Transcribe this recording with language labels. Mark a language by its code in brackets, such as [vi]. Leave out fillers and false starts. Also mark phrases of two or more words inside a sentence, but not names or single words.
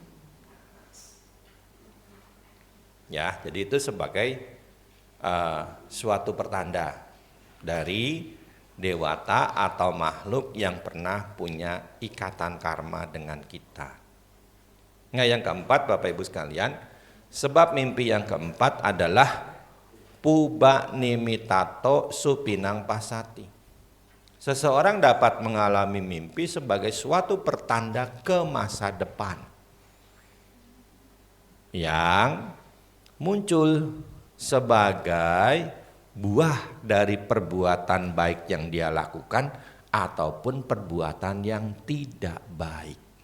[id] Ya, jadi itu sebagai suatu pertanda dari dewata atau makhluk yang pernah punya ikatan karma dengan kita. Nah, yang keempat Bapak Ibu sekalian, sebab mimpi yang keempat adalah [pi] puba nimitato supinang pasati. [id] Seseorang dapat mengalami mimpi sebagai suatu pertanda ke masa depan yang muncul sebagai buah dari perbuatan baik yang dia lakukan ataupun perbuatan yang tidak baik.